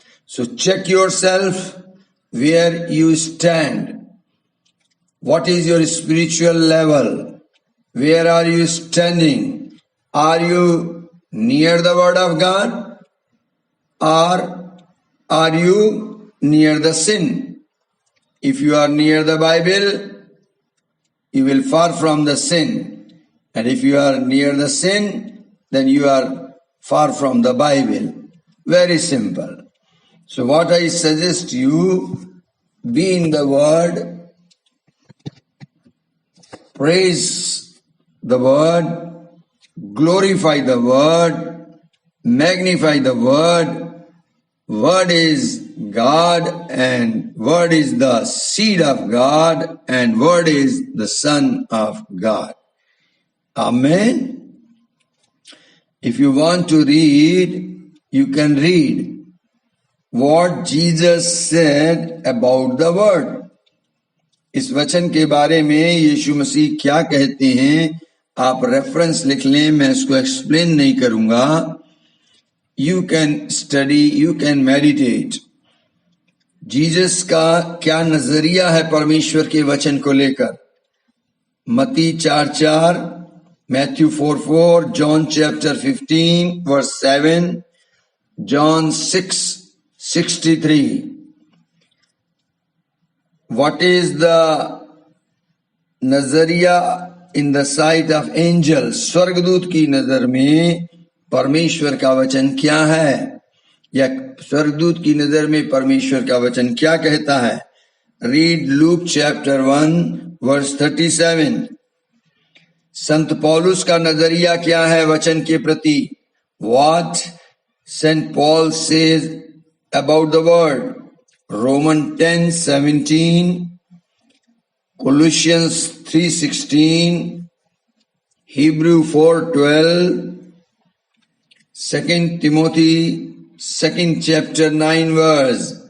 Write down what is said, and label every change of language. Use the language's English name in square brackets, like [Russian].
[English] So check yourself where you stand, what is your spiritual level, where are you standing, are you near the word of God or are you near the sin? If you are near the Bible, you will far from the sin. And if you are near the sin, then you are far from the Bible. Very simple. So what I suggest you, be in the Word, praise the Word, glorify the Word, magnify the Word. Word is God, and Word is the seed of God, and Word is the Son of God. Amen. If you want to read, you can read what Jesus said about the Word. [Hindi] इस वचन के बारे में यीशु मसीह क्या कहते हैं, आप reference लिख लें, मैं इसको एक्सप्लेन नहीं करूंगा। [English] You can study, you can meditate. [Hindi] Jesus का क्या नजरिया है परमेश्वर के वचन को लेकर। [English] मत्ती 4:4, Matthew 4:4, John chapter 15 verse 7, John 6:63. What is the नजरिया in the sight of angels? [Hindi] स्वर्गदूत की नजर में परमेश्वर का वचन क्या है, या स्वर्गदूत की नजर में परमेश्वर का वचन क्या कहता है। [English] Read Luke chapter 1 verse 37। [Hindi] संत पौलुस का नजरिया क्या है वचन के प्रति। [English] What Saint Paul says about the word. Roman 10:17, Colossians 3:16, Hebrew 4:12, 2 Timothy 2nd chapter 9 verse.